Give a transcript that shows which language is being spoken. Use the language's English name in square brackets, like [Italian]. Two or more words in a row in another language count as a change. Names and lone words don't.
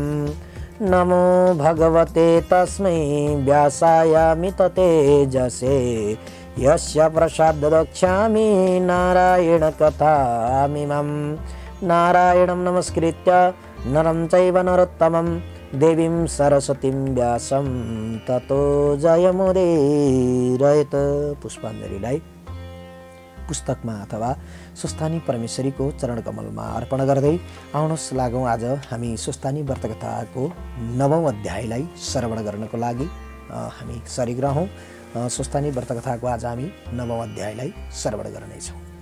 [Sanskrit] नमो भगवते तस्मै व्यासायामिततेजसे यस्य प्रसाददक्षामि नारायणकथामिमम्। नारायणं नमस्कृत्य नरं चैव नरोत्तमं देवीं सरस्वतीं व्यासं ततो जयमुदीरयेत्। [Nepali] पुष्पाञ्जलीलाई पुस्तकमा अथवा स्वस्थानी परमेश्वरीको चरण कमलमा अर्पण गर्दै आउनुहोस् लागौं आज हामी स्वस्थानी व्रतकथाको 9औं अध्यायलाई श्रवण गर्नको लागि हामी सरिग रहौं। स्वस्थानी व्रतकथाको आज हामी 9औं अध्यायलाई श्रवण गर्नेछौँ।